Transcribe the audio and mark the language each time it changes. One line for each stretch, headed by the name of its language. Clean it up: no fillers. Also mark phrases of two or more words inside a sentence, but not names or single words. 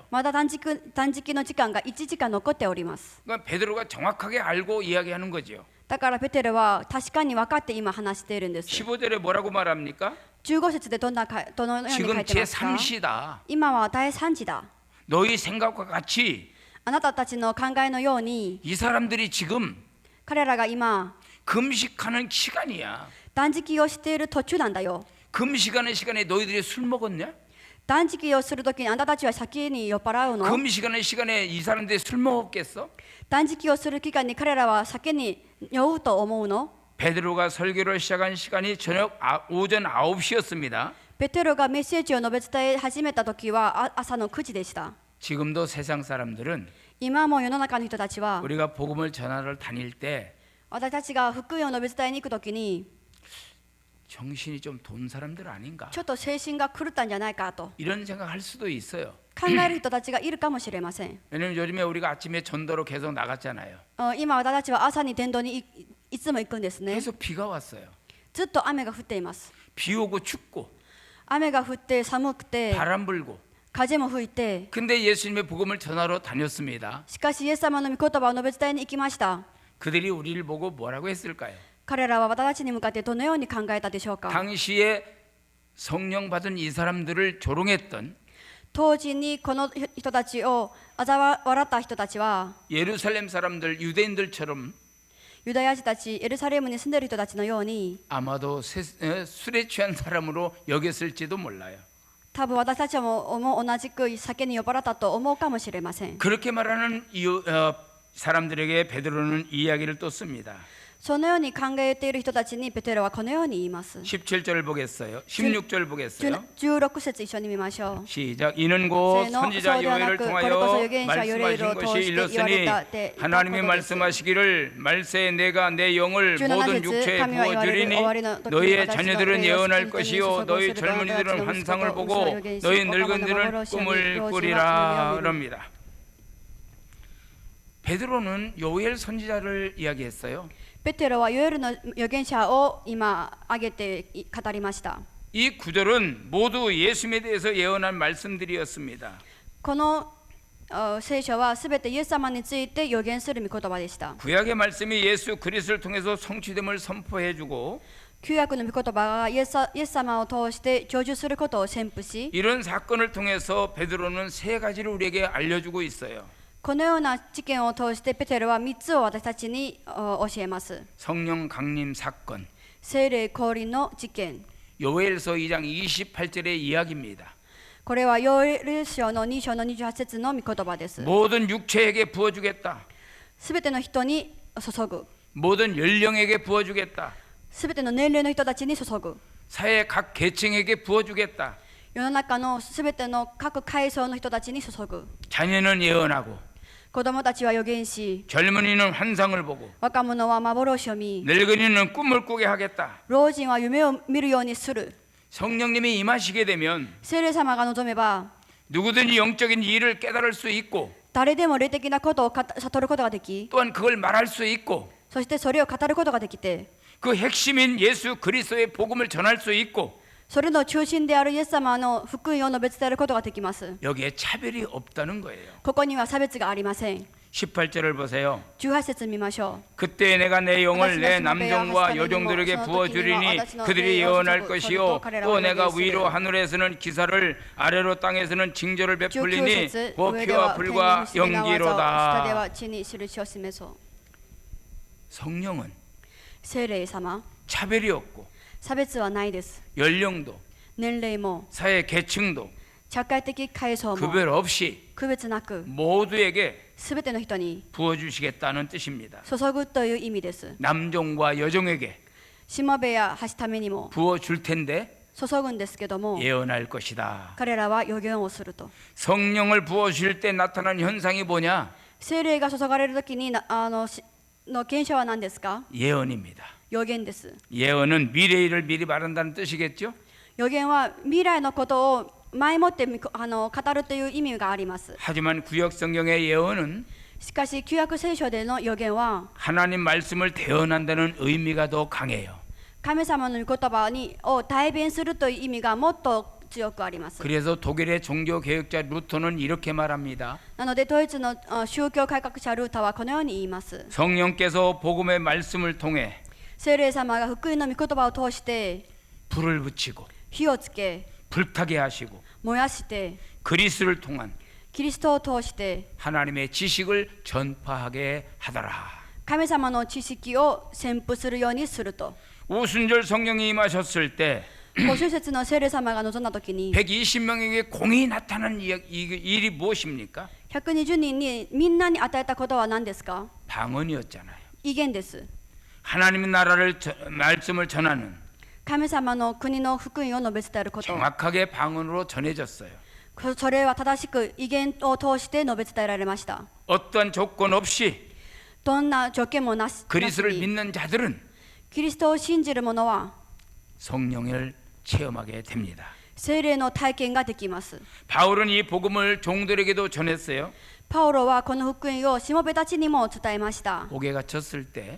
Japanese: まだ断食の時間が1時間残っております。
Korean: 그러니까 베드로가 정확하게 알고 이야기하는 거죠.
Japanese: だからペテロは確かに分かって今話しているんです。
Korean: 15절에 뭐라고 말합니까?
Japanese: 15 節でどのように書
Korean: 지금
Japanese: いてますか？
Korean: 제3시다.
Japanese: 今は第3時だ。
Korean: 너희 생각과 같이
Japanese: あなたたちの考えのように
Korean: 이 사람들이 지금
Japanese: 彼らが今
Korean: 금식하는 시간이야.
Japanese: 断食をしている途中なんだよ。
Korean: 금식하는 시간에 너희들이 술 먹었냐?
Japanese: 断食をするときにあなたたちは先に酔っ払うの？
Korean: 금식하는 시간에 이 사람들이 술 먹었겠어?
Japanese: 断食をする期間に彼らは先に酔うと思うの？
Korean: 베드로가 설교를 시작한 시간이 오전 9시였습니다.
Japanese: ペテロがメッセージを述べ伝え始めたときは朝の9時でした。
Korean: 지금도 세상 사람들은
Japanese: 今も世の中の人たちは
Korean: 우리가 복음을 전하러 다닐 때
Japanese: 私たちが福音を述べ伝えに行くときに
Korean: 정신이 좀 돈 사람들 아닌가?
Japanese: ちょっと精神が狂ったんじゃないかと
Korean: 이런 생각할 수도 있어요.
Japanese: 考える人たちがいるかもしれません。
Korean: 왜냐면 요즘에 우리가 아침에 전도로 계속 나갔잖아요.
Japanese: 今私たちは朝に伝道にいつも行くんですね。
Korean: 계속 비가 왔어요.
Japanese: ずっと雨が降っています。
Korean: 비 오고 춥고
Japanese: 雨が降って寒くて
Korean: 바람 불고.
Japanese: 風も吹いて、
Korean: 근데 예수님의 복음을 전하러 다녔습니다.
Japanese: しかしイエス様の御言葉を述べ伝えに行きました。
Korean: 그들이 우리를 보고 뭐라고 했을까요?
Japanese: 彼らは私たちに向かってどのように考えたでしょうか。
Korean: 당시에 성령 받은 이 사람들을 조롱했던
Japanese: 当時にこの人たちを嘲笑った人たちは
Korean: 예루살렘 사람들 유대인들처럼
Japanese: ユダヤ人たち、エルサレムに住んでいる人たちのように
Korean: 아마도 술에 취한 사람으로 여겼을지도 몰라요.
Japanese: 多分私たちも同じく酒に酔っ払ったと思うかもしれません。
Korean: 그렇게 말하는 사람들에게 베드로는 이야기를 또 씁니다.
Japanese: そのように考えている人たちにペテロはこのように言います。
Korean: 17절 보겠어요. 16절 보겠어요.
Japanese: 16 節一緒に見ましょう。
Korean: 시작. 이는 곧
Japanese: せーの、
Korean: 선지자
Japanese: そうではな
Korean: 요엘을
Japanese: く、これこそ預
Korean: 통하여
Japanese: 言者ヨレルを
Korean: 말씀하신
Japanese: 通
Korean: 것이
Japanese: して言われ
Korean: 일렀으니
Japanese: たって言った
Korean: 하나님이
Japanese: ことです。
Korean: 말씀하시기를 말세에 내가 내 영을
Japanese: 17
Korean: 모든
Japanese: 節
Korean: 육체에
Japanese: 神は言われる
Korean: 부어주리니
Japanese: 終わりの時に
Korean: 너희의
Japanese: 私が
Korean: 자녀들은
Japanese: 霊を
Korean: 예언할
Japanese: 人々に
Korean: 것이요
Japanese: 注
Korean: 너희
Japanese: ぐすると
Korean: 젊은이들은
Japanese: 私の息子
Korean: 환상을
Japanese: と
Korean: 보고
Japanese: 嘘を予言し
Korean: 너희
Japanese: 若者は
Korean: 늙은이들은
Japanese: 幻を見
Korean: 꿈을
Japanese: 老人は夢を
Korean: 꾸리라
Japanese: 見る。
Korean: 그럽니다. 베드로는 요엘 선지자를 이야기했어요.
Japanese: ペテロはヨエルの預言者を今挙げて語りました。
Korean: 이 구절은 모두 예수님에 대해서 예언한 말씀들이었습니다.
Japanese: この聖書はすべてイエス様について預言する御言葉でした。
Korean: 구약의 말씀이 예수 그리스도를 통해서 성취됨을 선포해주고
Japanese: 旧約の御言葉がイエス様を通して成就することを宣布し、
Korean: 이런 사건을 통해서 베드로는 세 가지를 우리에게 알려주고 있어요.
Japanese: このような事件を通してペテロは3つを私たちに教えます。
Korean: 성령 강림 사건,
Japanese: 聖霊降臨の事件。
Korean: 요엘서 2장 28절의 이야기입니다.
Japanese: これはヨエル書の2章の28節の御言葉です。
Korean: 모든 육체에게 부어주겠다.
Japanese: すべての人に注ぐ。
Korean: 모든 연령에게 부어주겠다.
Japanese: すべての年齢の人たちに注ぐ。
Korean: 사회 각 계층에게 부어주겠다.
Japanese: 世の中のすべての各階層の人たちに注ぐ。
Korean: 자녀는 예언하고
Japanese: 子供たちは預言し、
Korean: 젊은이는 환상을 보고
Japanese: 若者は幻を見、
Korean: 늙은이는 꿈을 꾸게 하겠다.
Japanese: 老人は夢を見るようにする。
Korean: 성령님이 임하시게 되면
Japanese: 聖霊様が望めば、
Korean: 누구든지 영적인 일을 깨달을 수 있고
Japanese: 誰でも霊的なことを悟ることができ、
Korean: 또한 그걸 말할 수 있고
Japanese: そしてそれを語ることができて、
Korean: 그 핵심인 예수 그리스도의 복음을 전할 수 있고
Japanese: それの中心であるイエス様の福音を述べ伝えることができます。
Korean: 여기에 차별이 없다는 거예요.
Japanese: ここには差別がありません。
Korean: 18절을 보세요.
Japanese: 18 節見ましょう。
Korean: 그때 내가 내 영을 내 남종과 여종들에게 부어주리니 그들이 예언할 것이요 또 내가 위로 하늘에서는 기사를 아래로 땅에서는 징조를
Japanese: 19
Korean: 베풀리니
Japanese: 節
Korean: 곧
Japanese: 上で
Korean: 피와
Japanese: は天に
Korean: 불과
Japanese: 不思議な技を、下で
Korean: 연기로다.
Japanese: は地に印を示そう。
Korean: 성령은
Japanese: 聖霊様、
Korean: 차별이 없고
Japanese: 差別はないです。
Korean: 연령도
Japanese: 年齢も
Korean: 사회 계층도
Japanese: 社会的階層も
Korean: 구별 없이
Japanese: 区別なく、
Korean: 모두에게
Japanese: すべての人に
Korean: 부어주시겠다는 뜻입니다.
Japanese: 注ぐという意味です。
Korean: 남종과 여종에게
Japanese: しもべやはしためにも
Korean: 부어줄 텐데
Japanese: 注ぐんですけども、
Korean: 예언할 것이다.
Japanese: 彼らは預言をすると。
Korean: 성령을 부어주실 때 나타나는 현상이 뭐냐?
Japanese: 聖霊が注がれるときにの現象は何ですか？
Korean: 예언입니다.
Japanese: 預言です。
Korean: 예언은 미래 일을 미리 말한다는 뜻이겠죠?
Japanese: 預言は未来のことを前もって語るという意味があります。
Korean: 하지만 구약 성경의 예언은
Japanese: しかし旧約聖書での預言は
Korean: 하나님 말씀을 대언한다는 의미가 더 강해요.
Japanese: 神様の御言葉を代弁するという意味がもっと強くあります。
Korean: 그래서 독일의 종교 개혁자 루터는 이렇게 말합니다.
Japanese: なのでドイツの宗教改革者ルーターはこのように言います。
Korean: 성령께서 복음의 말씀을 통해
Japanese: 聖霊様が福音の御言葉を通して
Korean: 불을 붙이고
Japanese: 火をつけ
Korean: 불타게 하시고
Japanese: 燃やして、
Korean: 그리스도를 통한
Japanese: キリストを通して
Korean: 하나님의 지식을 전파하게 하더라.
Japanese: 神様の知識を宣布するようにすると。
Korean: 오순절 성령이 임하셨을 때
Japanese: 50 節の聖霊様が望んだ時に
Korean: 120명에게 공이 나타난 일이 무엇입니까?
Japanese: 120 人にみんなに与えたことは何ですか？
Korean: 방언이었잖아요.
Japanese: 異言です。
Korean: 하나님의 나라를 말씀을 전하는
Japanese: 神様の国の福音を述べ伝えること。
Korean: 정확하게 방언으로 전해졌어요.
Japanese: それは正しく異言を通して述べ伝えられました。
Korean: 어떠한 조건 없이
Japanese: どんな条件もなし
Korean: 그리스도를
Japanese: に
Korean: 믿는 자들은
Japanese: キリストを信じる者は
Korean: 성령을 체험하게 됩니다.
Japanese: 聖霊の体験ができます。
Korean: 바울은 이 복음을 종들에게도 전했어요.
Japanese: パウロはこの福音をしもべたちにも伝えました。
Korean: 옥에 갇혔을 때